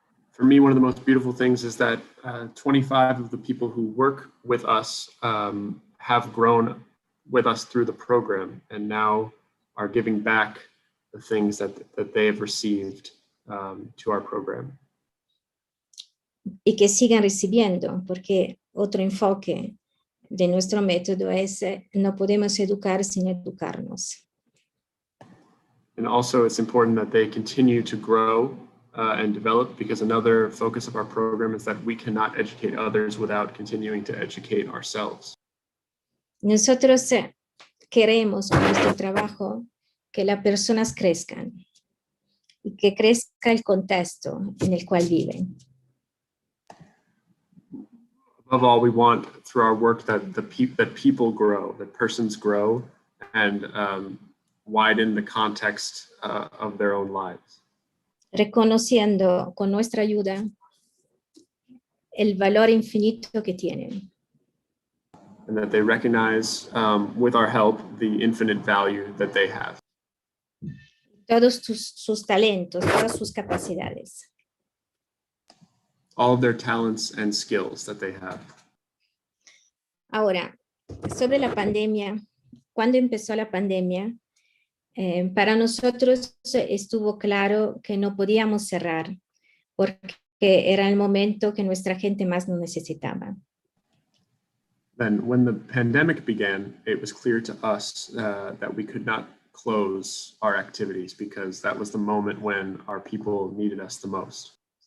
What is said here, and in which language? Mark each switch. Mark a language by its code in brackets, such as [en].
[en] For me, one of the most beautiful things is that 25 of the people who work with us have grown with us through the program and now are giving back the things that they have received to our program. [es] Y que sigan recibiendo, porque otro enfoque de nuestro método es no podemos educar sin educarnos. [en] And also it's important that they continue to grow and develop, because another focus of our program is that we cannot educate others without continuing to educate ourselves. [es] Nosotros queremos con nuestro trabajo que las personas crezcan y que crezca el contexto en el cual viven. [en] Above all, we want through our work that people grow, that persons grow, and widen the context of their own lives. [es] Reconociendo con nuestra ayuda el valor infinito que tienen. [en] And that they recognize, with our help, the infinite value that they have. [es] Todos sus talentos, todas sus capacidades. [en] All of their talents and skills that they have. [es] Ahora, sobre la pandemia, cuando empezó la pandemia, para nosotros estuvo claro que no podíamos cerrar porque era el momento que nuestra gente más nos necesitaba. [en] Then when the pandemic began, it was clear to us that we could not close our activities because that was the moment when our people needed us the most.